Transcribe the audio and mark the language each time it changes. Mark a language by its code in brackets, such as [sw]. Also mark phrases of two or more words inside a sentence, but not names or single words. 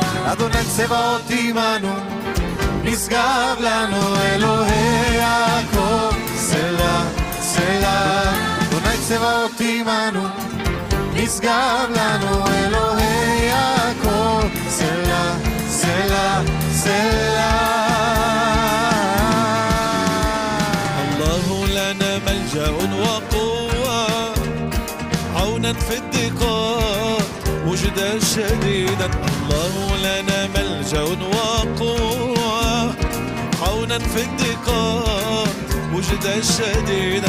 [he] אדוני צבאות עמנו, נשגב לנו אלוהי יעקב, סלה, סלה. אדוני צבאות עמנו, נשגב לנו אלוהי יעקב, סלה, סלה, סלה. [ar] الله لنا ملجأ وقوة عونا في الضيقات وجدا شديدا. الله لنا ملجأ وقوة عونا في الضيقات وجدا شديدا.